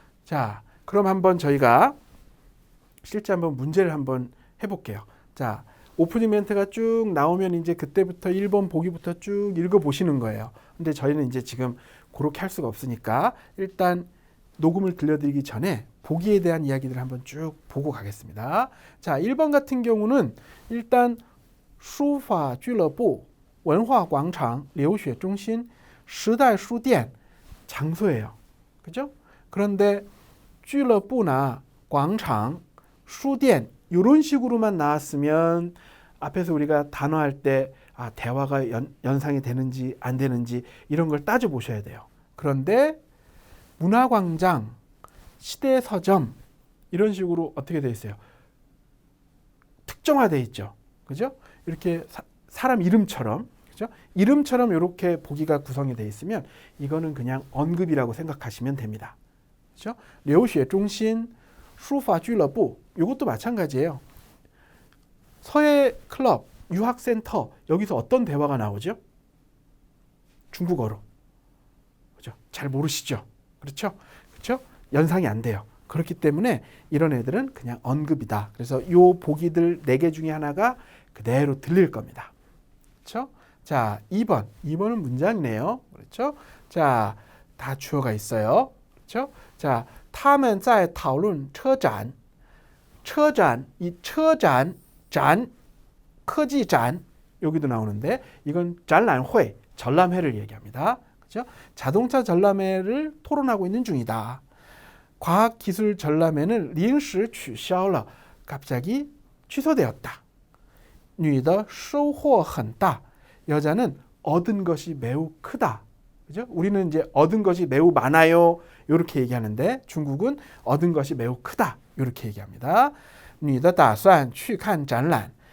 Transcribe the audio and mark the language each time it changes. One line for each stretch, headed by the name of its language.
Korean: 자, 그럼 한번 저희가 실제 한번 문제를 한번 해볼게요. 자, 오프닝 멘트가 쭉 나오면 이제 그때부터 1번 보기부터 쭉 읽어보시는 거예요. 근데 저희는 이제 지금 그렇게 할 수가 없으니까 일단 녹음을 들려드리기 전에 보기에 대한 이야기들을 한번 쭉 보고 가겠습니다. 자, 1번 같은 경우는 일단
Chinese: 书法俱乐部文化广场留学中心时代书店
Korean: 장소예요. 그죠? 그런데 俱乐部나 광장, 书店 이런 식으로만 나왔으면 앞에서 우리가 단어할 때 대화가 연상이 되는지 안 되는지 이런 걸 따져보셔야 돼요. 그런데 문화광장, 시대서점 이런 식으로 어떻게 되어 있어요? 특정화되어 있죠. 그죠? 이렇게 사람 이름처럼, 그죠? 이름처럼 이렇게 보기가 구성이 되어 있으면 이거는 그냥 언급이라고 생각하시면 됩니다. 그죠? 留学中心, 书法俱乐部 이것도 마찬가지예요. 서예 클럽, 유학센터 여기서 어떤 대화가 나오죠? 중국어로. 그죠? 잘 모르시죠? 그렇죠? 그렇죠? 연상이 안 돼요. 그렇기 때문에 이런 애들은 그냥 언급이다. 그래서 요 보기들 4개 중에 하나가 그대로 들릴 겁니다. 그렇죠? 자, 2번. 2번은 문장이네요. 그렇죠? 자, 다 주어가 있어요. 그렇죠? 자,
Chinese: 他们在讨论车展.
Korean: 车展, 이 车展, 展,科技展 여기도 나오는데 이건展览会, 전람회를 얘기합니다. 그렇죠? 자동차 전람회를 토론하고 있는 중이다. 과학기술 전람회는
Chinese: 临时取消了.
Korean: 갑자기 취소되었다.
Chinese: 女的收获很大.
Korean: 여자는 얻은 것이 매우 크다. 그죠? 우리는 이제 얻은 것이 매우 많아요. 이렇게 얘기하는데 중국은 얻은 것이 매우 크다. 이렇게 얘기합니다.
Chinese: 女的打算去看展览.